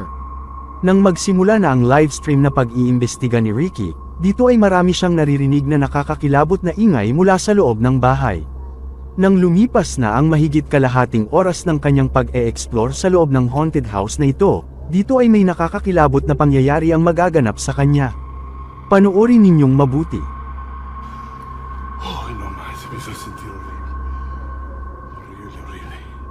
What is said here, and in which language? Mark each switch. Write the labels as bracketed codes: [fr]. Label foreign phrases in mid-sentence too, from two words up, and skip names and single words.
[tl] Nang magsimula na ang livestream na pag-iimbestiga ni Ricky, dito ay marami siyang naririnig na nakakakilabot na ingay mula sa loob ng bahay. Nang lumipas na ang mahigit kalahating oras ng kanyang pag-e-explore sa loob ng haunted house na ito, dito ay may nakakakilabot na pangyayari ang magaganap sa kanya. Panoorin ninyong mabuti. Ay, [es] no más, me hizo sentir horrible. Horrible, horrible.